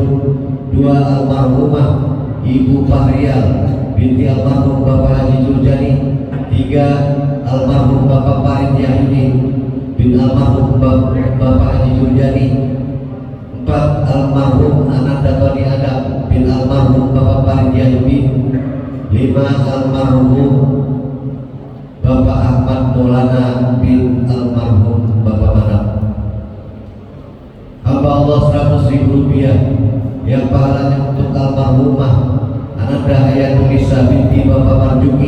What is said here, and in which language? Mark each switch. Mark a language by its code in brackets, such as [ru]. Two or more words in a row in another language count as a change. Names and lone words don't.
[id] 2 almarhumah Ibu Fahrial binti almarhum Bapak Haji Nurjani. 3 almarhum Bapak Farid Yahudi bin almarhum Bapak Haji Nurjani. 4 almarhum Ananda Tony Adam bin almarhum Bapak Farid Yahudi. 5 almarhum Bapak Ahmad Maulana bin almarhum Bapak Manap. Hamba Allah 100.000 rupiah yang pahalanya untuk almarhumah Ananda Hayatulisa binti Bapak Marjuki.